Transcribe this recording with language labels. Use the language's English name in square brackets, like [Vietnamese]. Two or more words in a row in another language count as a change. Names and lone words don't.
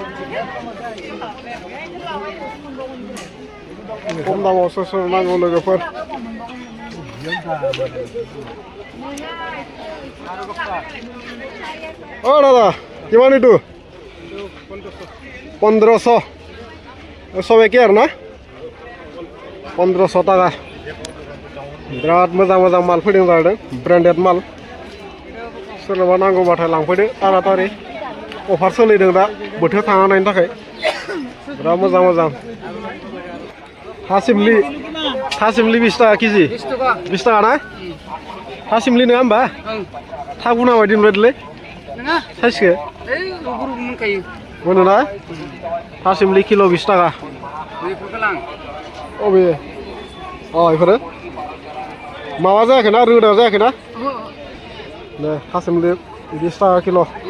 [Assamese] কম দামৰ ওচৰ নাঙৰ লোকফোৰ অ দাদা কিমান এইটো 1500 সব একে আৰু না [Bodo] 1500 টাকা बिराद मोजां मोजां माल फैदों जादों ब्रेन्डेड माल सोरनोबा नांगौबाथाय लांफैदो तारातारि अफार सोलिदों दा बोथोर थांना नायनो थाखाय बिराद मोजां मोजां थासिमलि 20 टाका केजि 20 टाका ना थासिमलि नङा होमबा थागुना बायदि नुबायलै नङा साइजखौ ओइ गुरु मोनखायो मोनो ना थासिमलि किल' 20 टाका बेफोरखौ लां अबे इफोरो माबा जायाखैना रोदा जायाखैना दे थासिमलि 20 टाका किल'